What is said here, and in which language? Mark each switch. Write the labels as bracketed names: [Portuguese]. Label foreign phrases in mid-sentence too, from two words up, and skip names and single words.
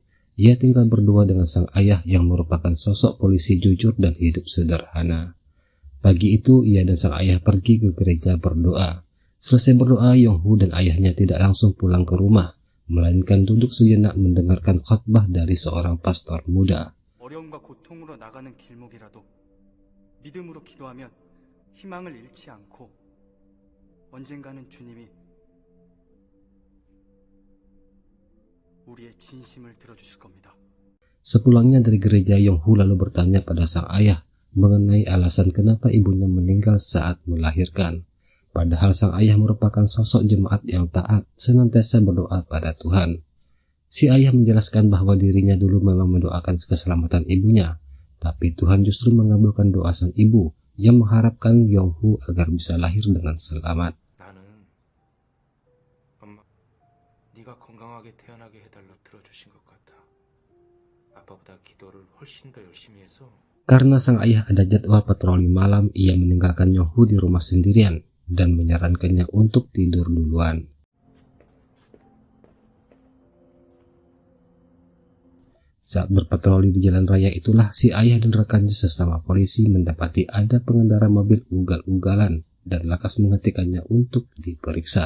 [Indonesian] Ia tinggal berdua dengan sang ayah yang merupakan sosok polisi jujur dan hidup sederhana. Pagi itu, ia dan sang ayah pergi ke gereja berdoa. Selesai berdoa, Yong-Hu dan ayahnya tidak langsung pulang ke rumah, melainkan duduk sejenak mendengarkan khotbah dari seorang pastor muda. [Korean] 어려움과 고통으로 나가는 길목이라도 믿음으로 기도하면 희망을 잃지 않고 언젠가는 주님이 우리의 진심을 들어주실 겁니다. [Indonesian] Sepulangnya dari gereja, Yong-Hu lalu bertanya pada sang ayah mengenai alasan kenapa ibunya meninggal saat melahirkan. Padahal sang ayah merupakan sosok jemaat yang taat, senantiasa berdoa pada Tuhan. Si ayah menjelaskan bahwa dirinya dulu memang mendoakan keselamatan ibunya, tapi Tuhan justru mengabulkan doa sang ibu yang mengharapkan Yong-Hu agar bisa lahir dengan selamat. [Korean] 나는 엄마, 네가 건강하게 태어나게 해달라 들어주신 것 같아. 아빠보다 기도를 훨씬 더 열심히 해서. [Indonesian] Karena sang ayah ada jadwal patroli malam, ia meninggalkan Yong-Hu di rumah sendirian dan menyarankannya untuk tidur duluan. Saat berpatroli di jalan raya itulah si ayah dan rekannya sesama polisi mendapati ada pengendara mobil ugal-ugalan dan lakas menghentikannya untuk diperiksa.